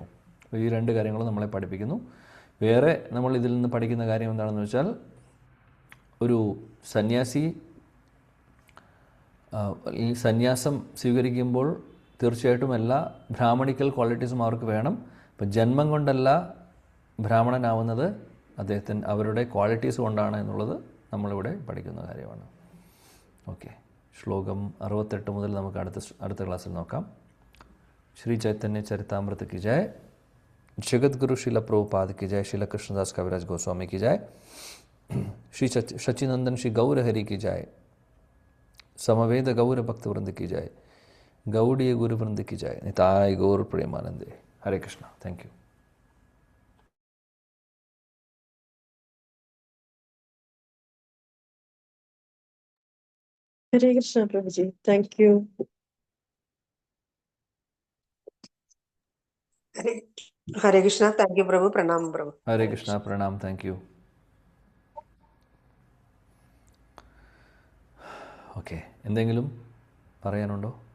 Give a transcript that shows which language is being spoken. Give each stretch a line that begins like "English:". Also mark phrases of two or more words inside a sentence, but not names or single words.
Malayalam: ഈ രണ്ട് കാര്യങ്ങളും നമ്മളെ പഠിപ്പിക്കുന്നു. വേറെ നമ്മൾ ഇതിൽ നിന്ന് പഠിക്കുന്ന കാര്യം എന്താണെന്ന് വെച്ചാൽ, ഒരു സന്യാസി ഈ സന്യാസം സ്വീകരിക്കുമ്പോൾ തീർച്ചയായിട്ടും എല്ലാ
English: Brahmanical qualities
Malayalam: അവർക്ക് വേണം. ഇപ്പം ജന്മം കൊണ്ടല്ല ബ്രാഹ്മണനാവുന്നത്, അവരുടെ ക്വാളിറ്റീസ് കൊണ്ടാണ് എന്നുള്ളത് നമ്മളിവിടെ പഠിക്കുന്ന കാര്യമാണ്. ഓക്കെ, ശ്ലോകം 68 മുതൽ നമുക്ക് അടുത്ത ക്ലാസ്സിൽ നോക്കാം.
Hindi: ശ്രീ ചൈതന്യ ചരിതാമൃത് की जय, जगद्गुरु शिला प्रभुपाद की जय, शिला कृष्णदास कविराज गोस्वामी की जय, श्री शचिनंदन श्री गौर हरि की जय, समवेद गौर भक्त वृंद की जय, गौड़ीय गुरु वृंद की जय, निताय गौर प्रेमानंदे. हरे कृष्णा.
English: thank you. Hare Krishna, Prabhuji. Thank you.
Malayalam: ഹരേ കൃഷ്ണ.
English: thank you
Malayalam: പ്രഭു. പ്രണാമം പ്രഭു. ഹരേ കൃഷ്ണ. പ്രണാം.
English: thank you.
Malayalam: ഓക്കെ, എന്തെങ്കിലും പറയാനുണ്ടോ?